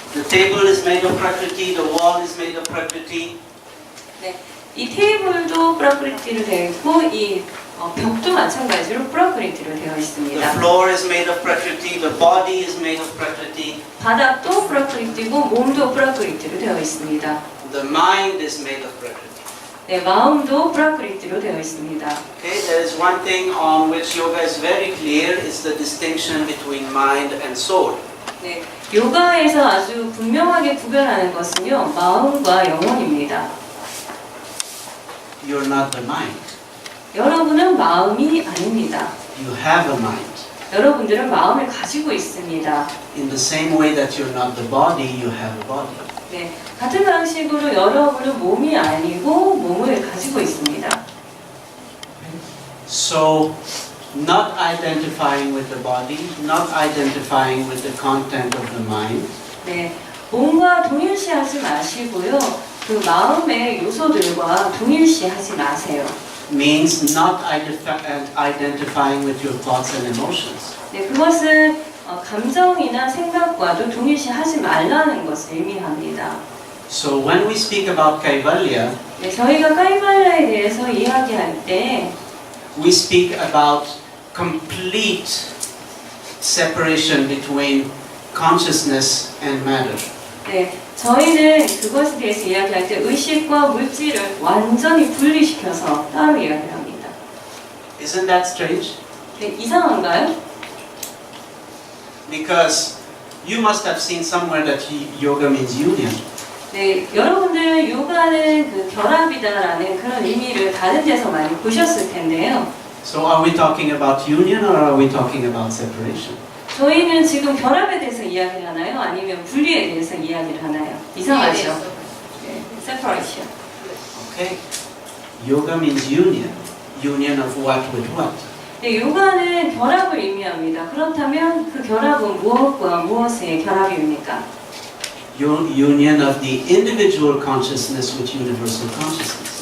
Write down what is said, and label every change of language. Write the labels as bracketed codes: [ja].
[en] The table is made of Prakriti, the wall is made of Prakriti. [ko] 네, 이 테이블도 프라크리티로 되어 있고 이 벽도 마찬가지로 프라크리티로 되어 [en] The [ko] 있습니다. [en] floor is made of Prakriti, the body is made of Prakriti. [ko] 바닥도 프라크리티고 몸도 프라크리티로 되어 있습니다. [en] The mind is made of Prakriti. [ko] 네, 마음도 프라크리티로 되어 있습니다. [en] Okay, there is one thing on which yoga is very clear, is the distinction between mind and soul. [ko] 네, 요가에서 아주 분명하게 구별하는 것은요, 마음과 영혼입니다. [en] You're not the mind. [ko] 여러분은 마음이 아닙니다. [en] You have a mind. [ko] 여러분들은 마음을 가지고 있습니다. [en] In the same way that you're not the body, you have a body. [ko] 네, 같은 방식으로 여러분은 몸이 아니고 몸을 가지고 있습니다. [en] So, not identifying with the body, not identifying with the content of the mind, [ko] 네, 몸과 동일시하지 마시고요. 그 마음의 요소들과 동일시하지 마세요. [en] means not identifying with your thoughts and emotions. [ko] 네, 그것은 감정이나 생각과도 동일시하지 말라는 것을 의미합니다. [en] So when we speak about Kaivalya, [ko] 네, 저희가 카이발라에 대해서 이야기할 때 [en] we speak about complete separation between consciousness and matter. [ko] 네, 저희는 그것에 대해서 이야기할 때 의식과 물질을 완전히 분리시켜서 따로 이야기를 합니다. [en] Isn't that strange? [ko] 네, 이상한가요? [en] Because you must have seen somewhere that yoga means union. [ko] 네, 여러분들 요가는 그 결합이다라는 그런 의미를 다른 데서 많이 보셨을 텐데요. [en] So are we talking about union or are we talking about separation? [ko] 저희는 지금 결합에 대해서 이야기를 하나요? 아니면 분리에 대해서 이야기를 하나요? 이상하죠? 네, separation. [en] Okay. Yoga means union. Union of what with what? [ko] 네, 요가는 결합을 의미합니다. 그렇다면 그 결합은 무엇과 무엇의 결합입니까? [en] Union of the individual consciousness with universal consciousness.